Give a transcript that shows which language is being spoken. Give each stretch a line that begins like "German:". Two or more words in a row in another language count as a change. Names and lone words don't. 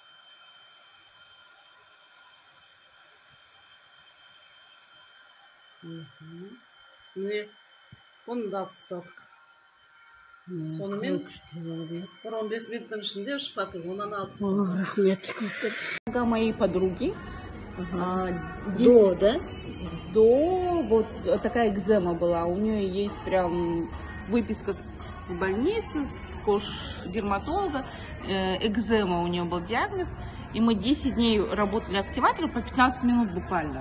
Kazakh: Міне, оны да тастадық. Сонымен бір 15 минуттың ішінде үш папилломаны алып тастадық.
Russian: Моей подруги. Да? До вот такая экзема была. У нее есть прям выписка с больницы, с кождерматолога. Экзема у нее был диагноз. И мы 10 дней работали активатором по 15 минут буквально.